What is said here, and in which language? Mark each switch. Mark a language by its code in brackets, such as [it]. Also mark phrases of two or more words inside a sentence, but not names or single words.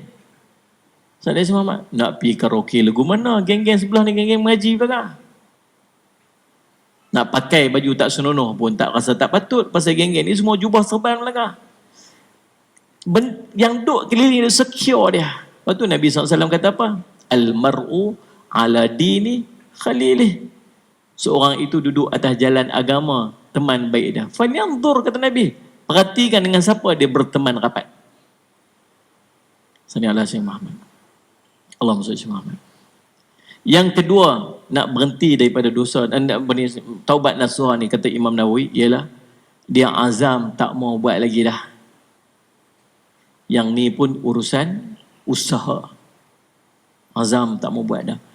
[ms] Saya Muhammad nak pergi karaoke lagu mana? Geng-geng sebelah ni geng-geng mengaji pula. Nak pakai baju tak senonoh pun tak rasa tak patut. Pasal geng-geng ni semua jubah serban belakang. Yang duk keliling dia secure dia. Lepas tu Nabi SAW kata apa? [ar] المرء على دين خليله. [ms] Seorang itu duduk atas jalan agama teman baik dia. Fanyanzur, kata Nabi. Perhatikan dengan siapa dia berteman rapat. [ar] صلى الله عليه وسلم اللهم صل محمد. [ms] Yang kedua, nak berhenti daripada dosa dan taubat nasuha ni, kata Imam Nawawi, ialah dia azam tak mau buat lagi dah. Yang ni pun urusan usaha. Azam tak mau buat dah.